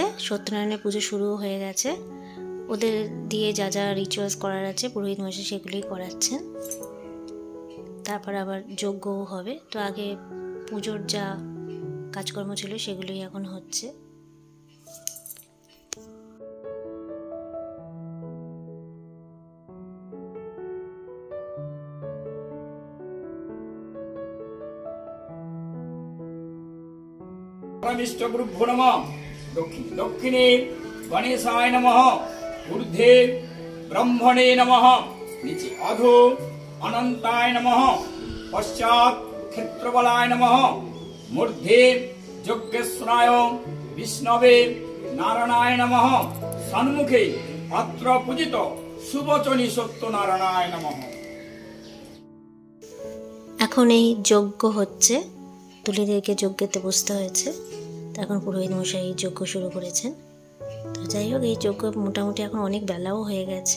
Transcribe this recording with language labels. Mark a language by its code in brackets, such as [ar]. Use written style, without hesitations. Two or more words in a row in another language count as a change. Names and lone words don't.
[bn] সত্যনারায়ণের পুজো শুরুও হয়ে গেছে। ওদের দিয়ে যা যা রিচুয়ালস করার আছে পুরোহিত মশাই সেগুলোই করাচ্ছেন। তারপর আবার যজ্ঞও হবে। তো আগে পুজোর যা কাজকর্ম ছিল সেগুলোই এখন হচ্ছে। [sa] परमिष्टगुरुभ्यो नमः। दक्षिणे गणेशाय नमः। ऊर्ध्वे ब्रह्मणे नमः। नीचे अधो अनंताय नमः। पश्चात क्षेत्रबलाय नमः। मूर्ध्वे यज्ञेश्वराय विष्णवे नारायणाय नमः। सन्मुखे अत्र पूजित सुवचनी सत्यनारायणाय नमः। [bn] এখন এই যজ্ঞ হচ্ছে, তুলিদেরকে যজ্ঞেতে বসতে হয়েছে। তো এখন পুরোহিত মশাই যজ্ঞ শুরু করেছেন। তো যাই হোক, এই যজ্ঞ মোটামুটি এখন অনেক বেলাও হয়ে গেছে।